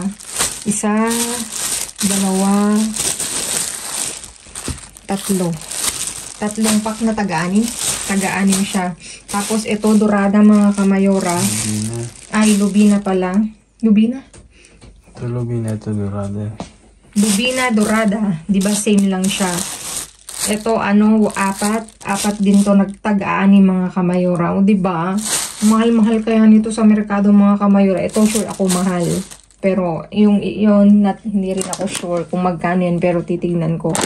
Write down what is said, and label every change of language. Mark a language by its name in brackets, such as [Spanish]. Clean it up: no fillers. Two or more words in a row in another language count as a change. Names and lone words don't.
[Filipino] 1, 2, 3 pack na taga-anim. Taga-anim siya. Tapos ito dorada mga kamayora. Lubina. Ay, lubina pala. Lubina? Ito lubina, ito dorada. Lubina, dorada. Diba same lang siya. Ito 4 din to nagtag-anim mga kamayora. O diba? Mahal-mahal kaya nito sa merkado mga kamayora. Ito sure ako mahal. Pero hindi rin ako sure kung magkano yan. Pero titignan ko.